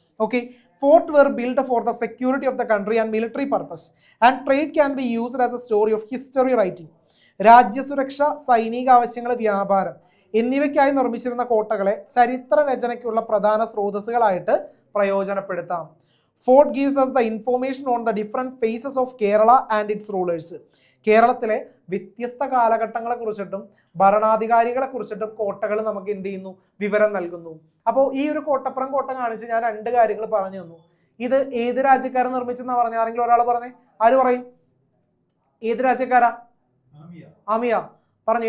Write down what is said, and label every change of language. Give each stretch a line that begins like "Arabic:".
English: Okay, fort were build for the security of the country and military purpose and trade can be used as a story of history writing.
Malayalam: രാജ്യസുരക്ഷ, സൈനിക ആവശ്യങ്ങൾ, വ്യാപാരം എന്നിവയ്ക്കായി നിർമ്മിച്ചിരുന്ന കോട്ടകളെ ചരിത്ര രചനയ്ക്കുള്ള പ്രധാന സ്രോതസ്സുകളായിട്ട് പ്രയോജനപ്പെടുത്താം.
English: Fort gives us the information on the different phases of Kerala and its rulers.
Malayalam: കേരളത്തിലെ വ്യത്യസ്ത കാലഘട്ടങ്ങളെ കുറിച്ചിട്ടും ഭരണാധികാരികളെ കുറിച്ചിട്ടും കോട്ടകൾ നമുക്ക് എന്ത് ചെയ്യുന്നു, വിവരം നൽകുന്നു. അപ്പോൾ ഈ ഒരു കോട്ടപ്പുറം കോട്ട കാണിച്ച് ഞാൻ 2 കാര്യങ്ങൾ പറഞ്ഞു തന്നു. ഇത് ഏത് രാജ്യക്കാരൻ നിർമ്മിച്ചെന്നാ പറഞ്ഞ? ആരെങ്കിലും ഒരാൾ പറഞ്ഞേ? ആര് പറയും? ഏത് രാജ്യക്കാരാ? ആമിയ പറഞ്ഞു.